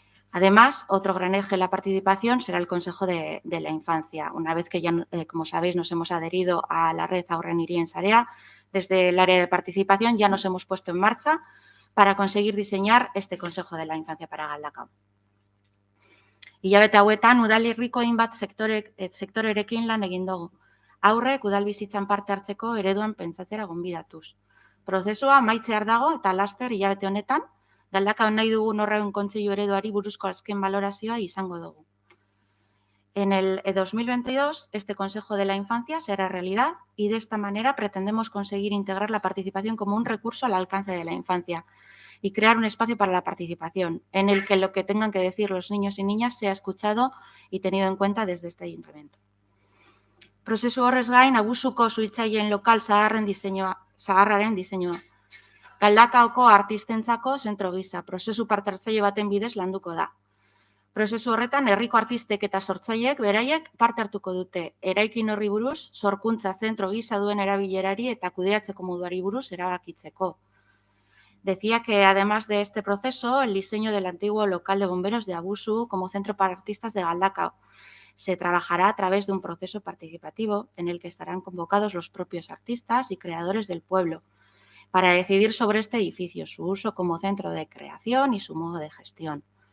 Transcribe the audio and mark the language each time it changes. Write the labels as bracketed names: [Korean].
[Spanish] Además, otro gran eje de la participación será el Consejo de la Infancia. Una vez que ya, como sabéis, nos hemos adherido a la red Aurreniri en Sarea, desde el área de participación ya nos hemos puesto en marcha para conseguir diseñar este Consejo de la Infancia para Galdakao. [Basque] Hilabete hauetan udalerriko hainbat sektorerekin lan egin dugu. Aurrek udalbizitzan parte hartzeko ereduan pentsatzera gonbidatuz. Prozesua amaitzear dago eta laster hilabete honetan, Galdakaon nahi dugun horren kontseilu ereduari buruzko azken balorazioa izango dugu. [Spanish] En el 2022, este Consejo de la Infancia será realidad y de esta manera pretendemos conseguir integrar la participación como un recurso al alcance de la infancia y crear un espacio para la participación en el que lo que tengan que decir los niños y niñas sea escuchado y tenido en cuenta desde este ayuntamiento. [Basque] Prozesu horrez gain, abusuko suhiltzaileen lokal zaharraren diseinua. Galdakaoko artistentzako zentro gisa, prozesu parte-hartzaile baten bidez landuko da. Prozesu horretan, herriko artistek eta sortzaileek beraiek parte hartuko dute. Eraikin horri buruz, sorkuntza zentro gisa duen erabilerari eta kudeatzeko moduari buruz erabakitzeko. [Spanish] Decía que además de este proceso, el diseño del antiguo local de bomberos de Abusu como centro para artistas de Galdakao se trabajará a través de un proceso participativo en el que estarán convocados los propios artistas y creadores del pueblo para decidir sobre este edificio, su uso como centro de creación y su modo de gestión.